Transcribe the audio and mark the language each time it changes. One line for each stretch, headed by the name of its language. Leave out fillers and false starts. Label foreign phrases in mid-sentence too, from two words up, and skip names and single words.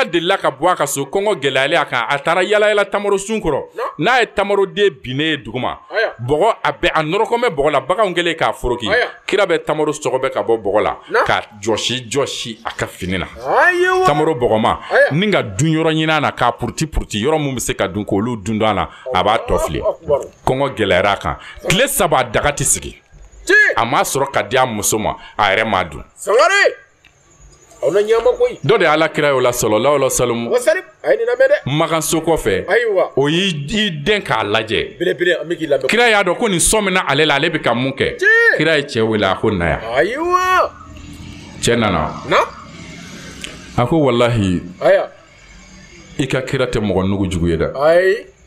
Bambara: delila ka bɔ a ka so kɔngɔ gɛlɛyalen a kan a taara yala yala tamaro sun kɔrɔ n'a ye tamaroden binnen ye duguma bɔgɔ a nɔrɔkɔn bɛ bɔgɔ la baganw kɛlen k'a foroki kira bɛ tamaro sɔgɔbɛ ka bɔ bɔgɔ la ka jɔsi a ka fini na tamaro bɔgɔma ni ka dun yɔrɔ ɲini na k'a puruti yɔrɔ mun bɛ se ka dun k'olu dun a la a b'a tɔ fili kɔngɔ gɛlɛyara a kan tile 3 daga tɛ sigi a m'a sɔrɔ ka di a muso ma a yɛrɛ m'a dun dɔ de ala kira y'o la
Arabic: صلى الله عليه وسلم
Bambara: maganso kɔfɛ o y'i den k'a lajɛ kira y'a dɔn ko nin sɔn mina ale la ale bɛ ka mun kɛ kira ye cɛ wele a ko na yan cɛ nana a ko walahi i ka kira tɛ mɔgɔ nugu jugu ye dɛ